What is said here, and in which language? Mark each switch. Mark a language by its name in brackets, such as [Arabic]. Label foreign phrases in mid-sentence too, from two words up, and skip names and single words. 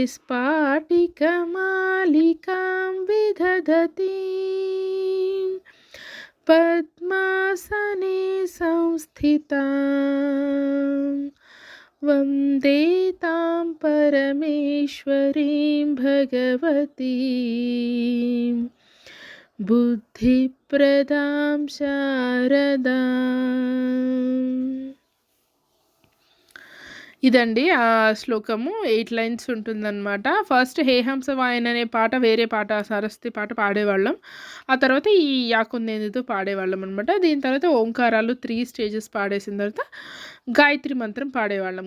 [Sanskrit] स्फाटिकमालिकां विदधतीं पद्मासने संस्थितां वन्दे तां परमेश्वरीं भगवतीं बुद्धिप्रदां शारदाम्. [Telugu] ఇదండి ఆ శ్లోకము 8 లైన్స్ ఉంటుందన్నమాట. ఫస్ట్ హేహంసవాయన్ అనే పాట వేరే పాట సరస్వతి పాట పాడేవాళ్ళం. ఆ తర్వాత ఈ యాకుందేనితో పాడేవాళ్ళం అనమాట. దీని తర్వాత ఓంకారాలు 3 స్టేజెస్ పాడేసిన తర్వాత గాయత్రి మంత్రం పాడేవాళ్ళం.